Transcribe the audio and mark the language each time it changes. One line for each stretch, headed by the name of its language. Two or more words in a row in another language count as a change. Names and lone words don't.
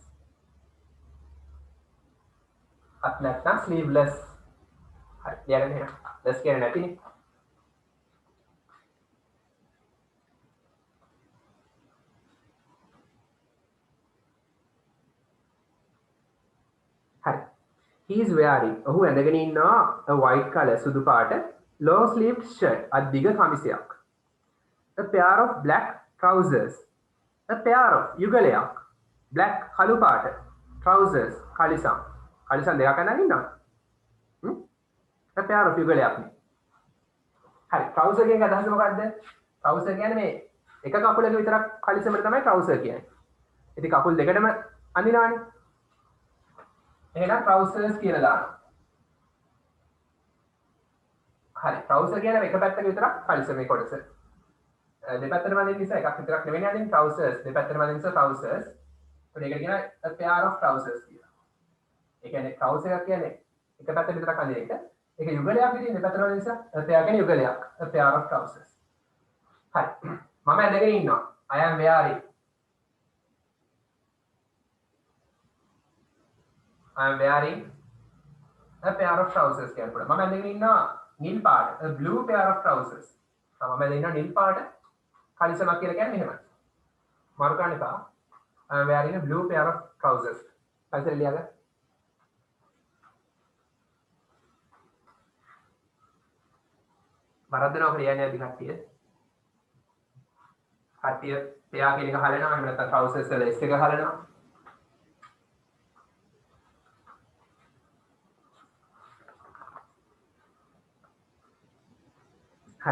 Sinhala: අත් නැත්තම් sleeveless. හරි ලියන්න එහෙනම්. less කියන්නේ නැතිනේ. හරි.
English: He is wearing.
Sinhala: ඔහු ඇඳගෙන ඉන්නවා
English: a white color
Sinhala: සුදු පාට
English: long sleeved shirt
Sinhala: අද්දිග කමිසයක්.
English: A pair of black trousers. A pair of යුගලයක්. black
Sinhala: කළු පාට
English: trousers කලිසම්.
Sinhala: කලිසම් දෙකක් අඳගෙන ඉන්නවා.
English: A pair of
Sinhala: යුගලයක් නේ. හරි trouser කියන අදහස මොකද්ද? trouser කියන්නේ මේ එක කකුලක විතරක් කලිසමට තමයි trouser කියන්නේ. ඉතින් කකුල් දෙකටම අඳිනවනේ. එහෙනම් trousers කියලා දානවා. හරි trouser කියන්නේ එක පැත්තක විතරක් කලිසමේ කොටස. දෙපැත්තටම අඳින්න නිසා එකක් විතරක් නෙවෙයි අඳින්නේ trousers දෙපැත්තටම අඳින්න නිසා trousers. ඒකට ඒකට කියනවා
English: a pair of trousers
Sinhala: කියලා. ඒ කියන්නේ trouser එක කියන්නේ එක පැත්තක විතරක් අඳින එක. ඒක යුගලයක් විදිහින් දෙපැත්තටම අඳින්න නිසා
English: a pair
Sinhala: කියන්නේ යුගලයක්.
English: a pair of trousers.
Sinhala: හරි. මම ඇඳගෙන ඉන්නවා.
English: I am wearing. I am wearing a pair of trousers
Sinhala: කියන පොළ. මම ඇඳගෙන ඉන්නවා නිල් පාට
English: a blue pair of trousers.
Sinhala: මම ඇඳගෙන ඉන්නවා නිල් පාට කලිසමක් කියලා කියන්නේ මෙහෙමයි. මාරු කරන්න එපා.
English: I am wearing a blue pair of trousers.
Sinhala: පස්සේ ලියලා. වරද්දනවා කියන්නේ අද කට්ටිය. කට්ටිය pair කියන එක හලනවා එහෙම නැත්නම් trousers වල s එක හලනවා. හරි.